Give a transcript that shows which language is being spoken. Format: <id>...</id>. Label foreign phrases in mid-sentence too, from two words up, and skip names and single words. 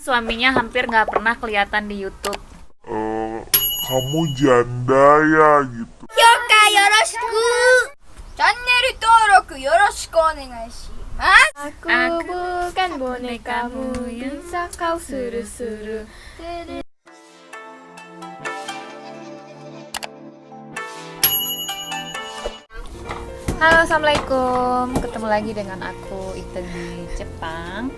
<id>Suaminya hampir nggak pernah kelihatan di YouTube. Kamu janda ya gitu. Yoka yoroshiku.</id> <ja>Channel 登録よろしくお願いします.</ja> <id>Aku bukan bonekamu, bisa kau suruh-suruh. Halo, assalamualaikum. Ketemu lagi dengan aku Ite di Jepang.</id>